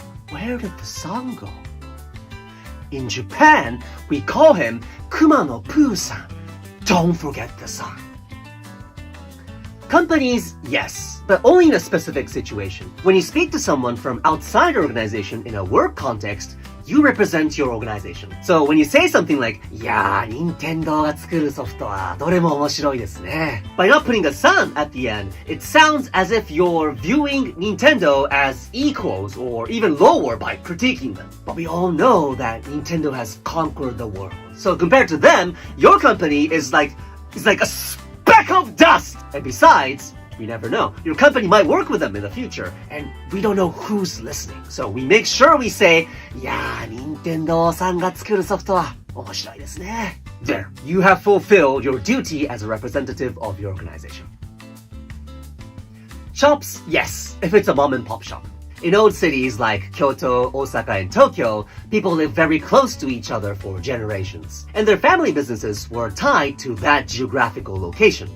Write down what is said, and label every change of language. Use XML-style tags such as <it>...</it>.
<en>Where did the sun go? In Japan, we call him Kuma no Pooh-san. Don't forget the sun. Companies, yes, but only in a specific situation. When you speak to someone from outside your organization in a work context, you represent your organization. So when you say something like,</en> <ja>"Nintendo が作るソフトはどれも面白いですね."</ja> <en>By not putting a sun at the end, it sounds as if you're viewing Nintendo as equals or even lower by critiquing them. But we all know that Nintendo has conquered the world. So compared to them, your company is like a speck of dust. And besides, we never know. Your company might work with them in the future, and we don't know who's listening. So we make sure we say,</en> <ja>Nintendo さんが作るソフトは面白いですね.</ja> <en>There, you have fulfilled your duty as a representative of your organization. Shops, yes, if it's a mom and pop shop. In old cities like Kyoto, Osaka, and Tokyo, people lived very close to each other for generations. And their family businesses were tied to that geographical location.</en>